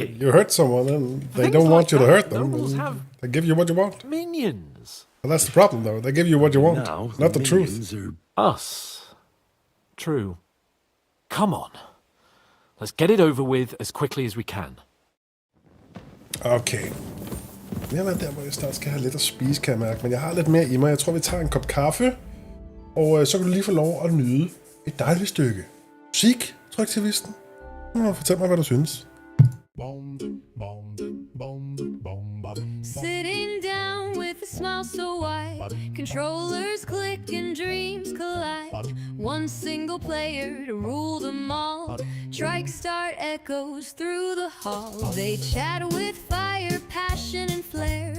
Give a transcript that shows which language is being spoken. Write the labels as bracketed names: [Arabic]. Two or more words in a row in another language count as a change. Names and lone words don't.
[English] I mean, you hurt someone and they don't want you to hurt them. They give you what you want. Minions. Well, that's the problem, though. They give you what you want, not the truth. Us. True. Come on. Let's get it over with as quickly as we can. Okay. [Danish] Jeg er der, hvor jeg snart skal have lidt at spise, kan jeg mærke. Men jeg har lidt mere i mig. Jeg tror, vi tager en kop kaffe. Og så kan du lige få lov at nyde et dejligt stykke musik, Tryktivisten. Fortæl mig, hvad du synes. [English] Sitting down with a smile so wide, controllers click and dreams collide. One single player to rule them all. Tryk Start echoes through the hall. They chat with fire, passion and flair.